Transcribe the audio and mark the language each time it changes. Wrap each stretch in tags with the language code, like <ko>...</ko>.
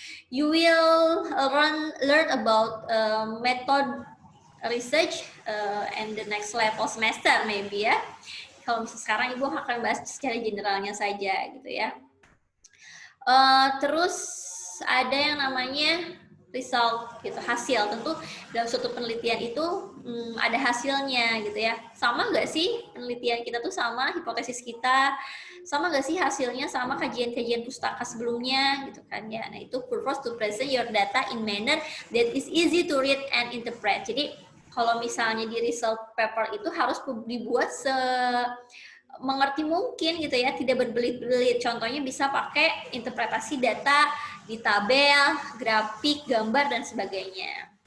<en>You will learn about method research and the next level semester maybe ya.</en> <id>Kalau misalnya sekarang Ibu akan bahas secara generalnya saja gitu ya. Terus ada yang namanya result gitu, hasil. Tentu dalam suatu penelitian itu ada hasilnya gitu ya. Sama nggak sih penelitian kita tuh sama hipotesis kita, sama nggak sih hasilnya sama kajian-kajian pustaka sebelumnya gitu kan ya. Nah itu</id> <en>purpose to present your data in manner that is easy to read and interpret.</en> <id>Jadi kalau misalnya di result paper itu harus dibuat mengerti mungkin gitu ya, tidak berbelit-belit. Contohnya bisa pakai interpretasi data di tabel, grafik, gambar dan sebagainya.</id>